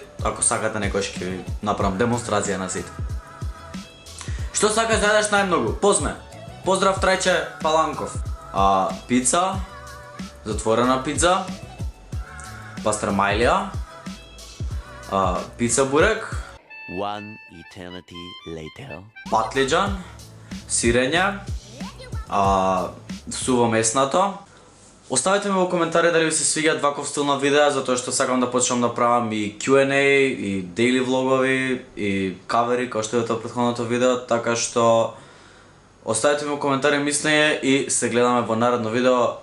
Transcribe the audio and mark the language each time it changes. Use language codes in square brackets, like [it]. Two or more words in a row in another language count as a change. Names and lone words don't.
[mk] Ако сакате некој ќе ви направам демонстрација на сите. Што сакаш да јадеш најмногу? Позме. Поздрав Трајче Паланков. Пица, затворена пица, пастрамајлија, пица бурек, [en] One eternity later. [mk] патлиџан, сирење, суво меснато. Оставете ми во коментари дали ви се свиѓа ваков стил на видеа, затоа што сакам да почнам да правам и Q&A, и daily влогови, и кавери, како што е тоа претходното видео, така што оставете ми во коментари мислење и се гледаме во наредно видео.